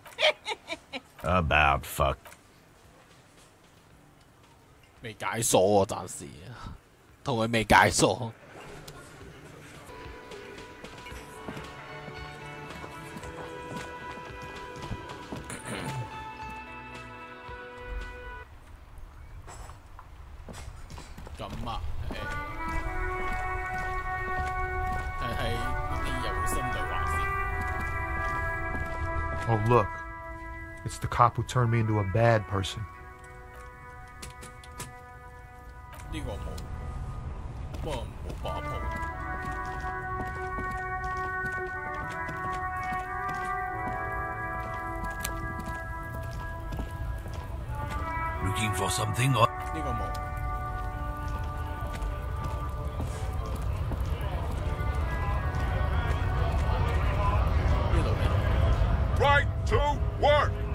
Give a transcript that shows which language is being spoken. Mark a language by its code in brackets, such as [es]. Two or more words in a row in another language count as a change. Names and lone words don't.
[en] About fuck. [yue] 未解鎖喎，暫時同佢未解鎖。咁啊，係啲有新對話先。 [en] Oh, look. It's the cop who turned me into a bad person. [yue] 呢個冇，不過冇把鋪。 [en] Looking for something or? [yue] 呢個冇。 [en] Right to work!